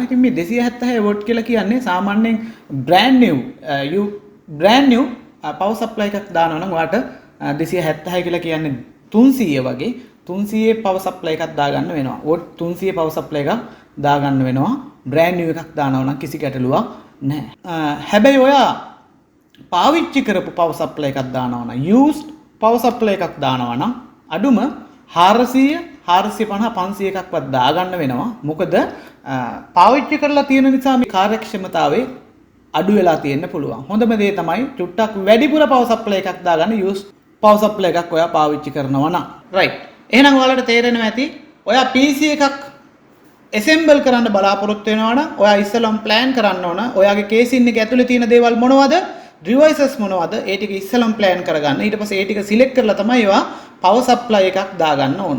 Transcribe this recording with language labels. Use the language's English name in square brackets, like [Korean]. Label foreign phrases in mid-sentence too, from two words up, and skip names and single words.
[Sinhala] ඉතින් මේ 276 වෝට් කියලා කියන්නේ සාමාන්‍යයෙන් [English] brand new power supply [Sinhala] එකක් දානවා නම් ඔයාට 276 කියලා කියන්නේ 300 වගේ 300 [English] power supply [Sinhala] එකක් දාගන්න වෙනවා. වෝට් 300 [English] power supply [Sinhala] එකක් දාගන්න වෙනවා. [English] brand new [Sinhala] එකක් දානවා නම් කිසි ගැටලුවක් නැහැ. හැබැයි ඔයා පාවිච්චි කරපු [English] power supply [Sinhala] එකක් දානවා නම් [English] used power supply [Sinhala] එකක් දානවා නම් අඩුම 400 450 500 එකක්වත් දාගන්න වෙනවා. මොකද පාවිච්චි කරලා තියෙන නිසා මේ කාර්යක්ෂමතාවය අඩු වෙලා තියෙන්න පුළුවන්. හොඳම දේ තමයි චුට්ටක් වැඩිපුර [English] power supply [Sinhala] එකක් දාගන්න [English] used power supply [Sinhala] එකක් ඔයා පාවිච්චි කරනවා නම්. right. එහෙනම් ඔයාලට තේරෙනවා ඇති ඔයා PC එකක් assemble කරන්න බලාපොරොත්තු වෙනවා නම් ඔයා ඉස්සෙල්ලාම plan කරන්න ඕන. ඔයාගේ කේසින් එක ඇතුලේ තියෙන දේවල් මොනවද? devices මොනවද? ඒ ටික ඉස්සෙල්ලාම plan කරගන්න. ඊට පස්සේ ඒ ටික select කරලා තමයි ඒවා [English] power supply [Sinhala] එකක් දාගන්න ඕන.